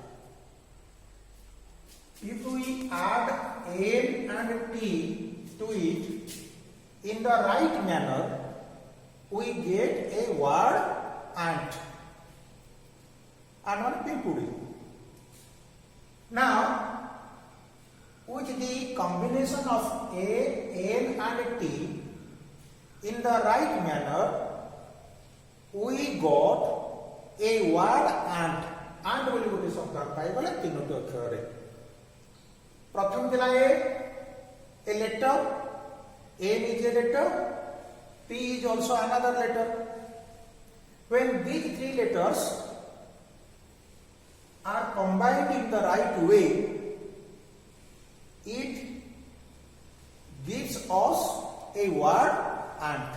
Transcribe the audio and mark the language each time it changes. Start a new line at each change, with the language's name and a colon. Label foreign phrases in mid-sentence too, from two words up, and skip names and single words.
English: If we add N and T to it in the right manner, we get a word ant and one pimpudi. Now, with the combination of A, N and T in the right manner, we got a word ant.
Odia: Ant ବୋଲି ଗୋଟେ ଶବ୍ଦ ପାଇ ଗଲେ ତିନୋଟି ଅକ୍ଷର ରେ. ପ୍ରଥମ ଥିଲା
English: a letter. N is a letter. T is also another letter. When these three letters are combined in the right way, it gives us a word ant.